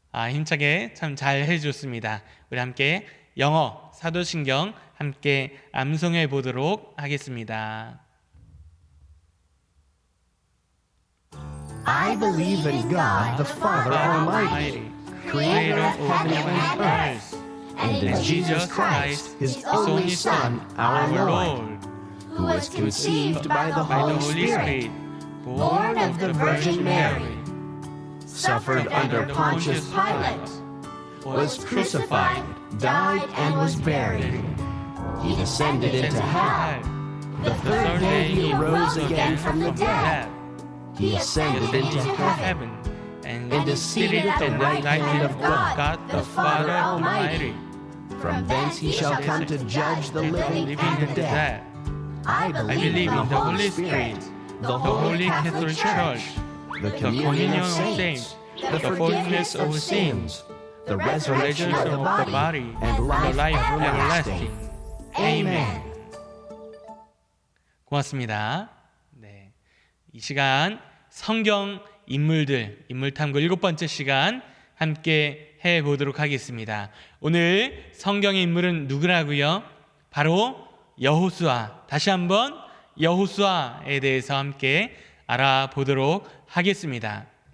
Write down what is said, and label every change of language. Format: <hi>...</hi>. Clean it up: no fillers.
<ko>힘차게 참 잘 해주셨습니다. 우리 함께 영어 사도신경 함께 암송해 보도록 하겠습니다.</ko> <en>I believe in God, the Father Almighty, creator of heaven and earth, and in Jesus Christ, his only Son, our Lord, who was conceived by the Holy Spirit, born of the Virgin Mary, suffered under Pontius Pilate, was crucified, died, and was buried. He descended into hell. The third day he rose again from the dead. He ascended into heaven and is seated at the right hand of God, the Father Almighty. From thence he shall come to judge the living and the dead. I believe in the Holy Spirit, the Holy Catholic Church, the communion of saints, the forgiveness of sins, the resurrection of the body, and life everlasting. Amen.</en> <ko>고맙습니다. 네, 이 시간 성경 인물들, 인물탐구 7번째 시간 함께 해보도록 하겠습니다. 오늘 성경의 인물은 누구라고요? 바로 여호수아. 다시 한번 여호수아에 대해서 함께 알아보도록 하겠습니다.</ko>